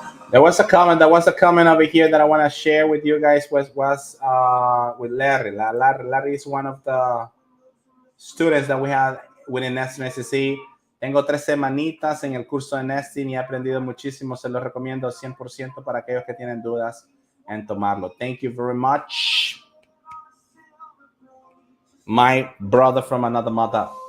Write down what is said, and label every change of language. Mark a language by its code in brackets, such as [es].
[en] There was a comment. Over here that I want to share with you guys. Was with Larry. Larry is one of the students that we have within Nesting SEC. [es] Tengo 3 semanitas en el curso de Nesting y he aprendido muchísimo. Se lo recomiendo 100% para aquellos que tienen dudas en tomarlo. [en] Thank you very much, my brother from another mother.